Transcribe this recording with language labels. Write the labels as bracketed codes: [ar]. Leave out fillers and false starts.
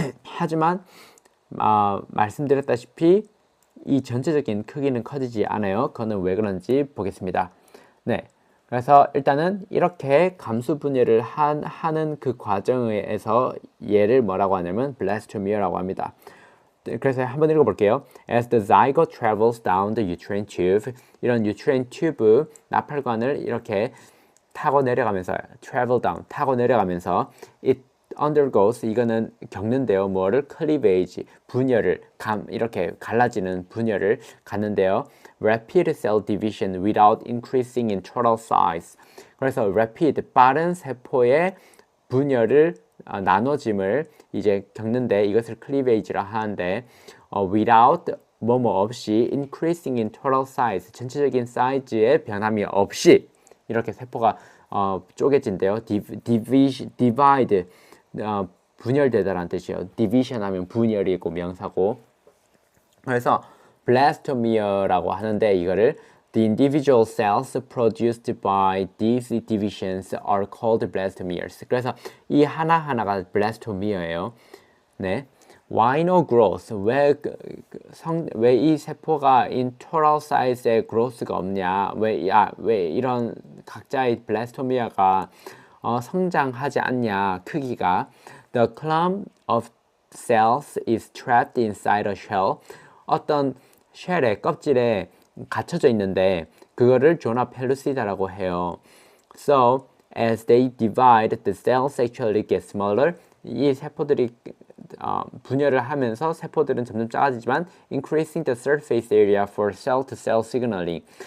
[ko] 하지만 말씀드렸다시피 이 전체적인 크기는 커지지 않아요. 그거는 왜 그런지 보겠습니다. 네. 그래서 일단은 이렇게 감수 분열을 하는 그 과정에서 얘를 뭐라고 하냐면 블라스토미어라고 합니다. 그래서 한번 읽어볼게요. [en] As the zygote travels down the uterine tube, 이런 uterine tube [ko] 나팔관을 이렇게 타고 내려가면서 [en] travel down [ko] 타고 내려가면서 [en] it undergoes [ko] 이거는 겪는데요. 뭐를 cleavage 분열을 이렇게 갈라지는 분열을 갖는데요. [en] Rapid cell division without increasing in total size. [ko] 그래서 rapid 빠른 세포의 분열을 나눠짐을 이제 겪는데 이것을 cleavage라 하는데 without 뭐뭐 없이 [en] increasing in total size [ko] 전체적인 사이즈의 변함이 없이 이렇게 세포가 쪼개진대요. divide 분열되다라는 뜻이에요. division 하면 분열이고 명사고. 그래서 blastomere라고 하는데 이거를 [en] the individual cells produced by these divisions are called blastomeres. [ko] 그래서 이 하나하나가 blastomere예요. 네. [en] Why no growth? [ko] 왜 이 세포가 [en] in total size [ko] 의 growth가 없냐? 왜 이런 각자의 blastomere가 성장하지 않냐? 크기가 [en] The clump of cells is trapped inside a shell. [ko] 어떤 쉘의 껍질에 갇혀져 있는데 그거를 조나 펠루시다라고 해요. [en] So as they divide, the cells actually get smaller. [ko] 이 세포들이 분열을 하면서 세포들은 점점 작아지지만 [en] increasing the surface area for cell-to-cell signaling.